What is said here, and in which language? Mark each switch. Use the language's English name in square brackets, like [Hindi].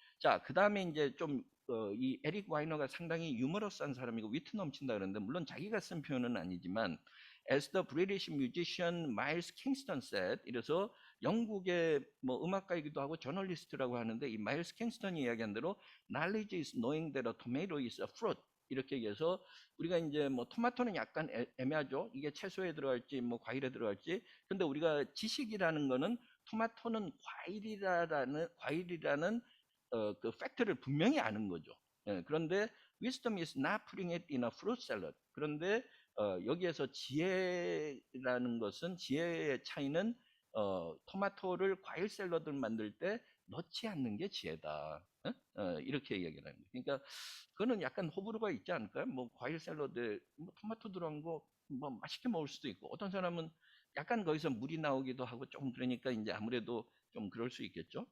[Korean] 자, 그 다음에 이제 좀, 이 에릭 와이너가 상당히 유머러스한 사람이고 위트 넘친다 그러는데, 물론 자기가 쓴 표현은 아니지만, [English] as the British musician Miles Kingston said, [Korean] 이래서 영국의 뭐 음악가이기도 하고 저널리스트라고 하는데, 이 마일스 킹스턴이 이야기한 대로, [English] knowledge is knowing that a tomato is a fruit. [Korean] 이렇게 얘기해서, 우리가 이제 뭐 토마토는 약간 애매하죠. 이게 채소에 들어갈지, 뭐 과일에 들어갈지. 근데 우리가 지식이라는 거는 토마토는 과일이라는 그 팩트를 분명히 아는 거죠. 그런데 [English] wisdom is not putting it in a fruit salad. [Korean] 그런데 여기에서 지혜라는 것은 지혜의 차이는 토마토를 과일 샐러드를 만들 때 넣지 않는 게 지혜다. 이렇게 얘기를 하는 거예요. 그러니까 그거는 약간 호불호가 있지 않을까요? 뭐 과일 샐러드에 뭐 토마토 들어간 거 뭐 맛있게 먹을 수도 있고 어떤 사람은 약간 거기서 물이 나오기도 하고 좀 그러니까 이제 아무래도 좀 그럴 수 있겠죠.